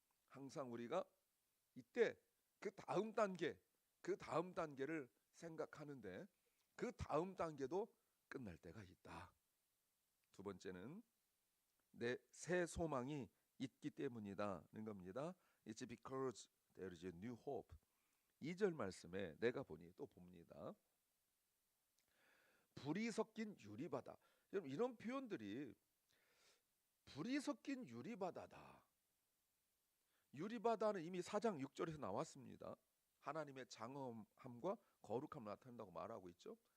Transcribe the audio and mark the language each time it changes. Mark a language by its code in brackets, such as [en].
[ko] 항상 우리가 이때 그 다음 단계를 생각하는데 그 다음 단계도 끝날 때가 있다. 두 번째는 내 새 소망이 있기 때문이다는 겁니다. [en] It's because there is a new hope. [ko] 2절 말씀에 내가 보니 또 봅니다. 불이 섞인 유리바다. 여러분 이런 표현들이 불이 섞인 유리바다다. 유리바다는 이미 4장 6절에서 나왔습니다. 하나님의 장엄함과 거룩함을 나타낸다고 말하고 있죠.